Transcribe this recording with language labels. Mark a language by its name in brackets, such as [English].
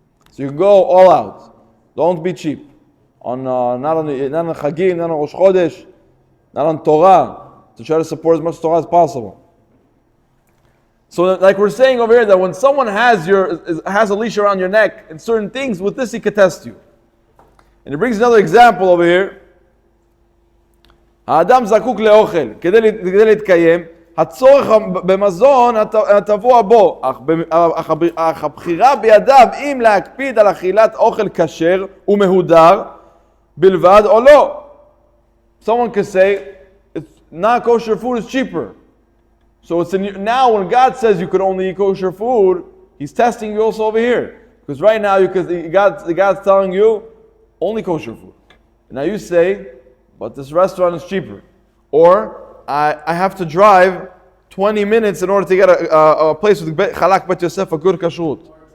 [English] So you can go all out. Don't be cheap. Not on Chagim, not on Rosh Chodesh, not on Torah. To try to support as much Torah as possible. So, like we're saying over here, that when someone has a leash around your neck and certain things, with this he could test you. And he brings another example over here. [Hebrew] האדם זקוק לאוכל כדי להתקיים, הצורך במזון הטבוע בו, אך הבחירה בידיו אם להקפיד על אכילת אוכל כשר ומהודר בלבד או לא. [English] Someone could say, not kosher food is cheaper. So now when God says you could only eat kosher food, He's testing you also over here. Because right now God's telling you only kosher food. Now you say, but this restaurant is cheaper. Or I have to drive 20 minutes in order to get a place with Chalak Bet Yosef, a good kashrut.